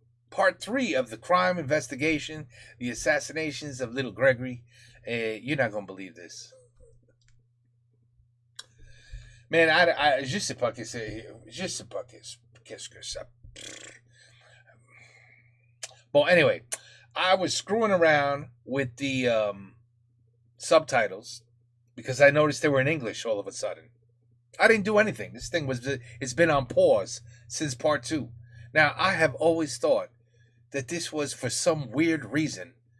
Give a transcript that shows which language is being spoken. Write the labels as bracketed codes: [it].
[en] Part three of the crime investigation, the assassinations of little Gregory. You're not going to believe this. [fr] Man, je sais pas qu'est-ce que ça. [en] Well, anyway, I was screwing around with the subtitles because I noticed they were in English all of a sudden. I didn't do anything. This thing it's been on pause since part two. Now, I have always thought that this was for some weird reason.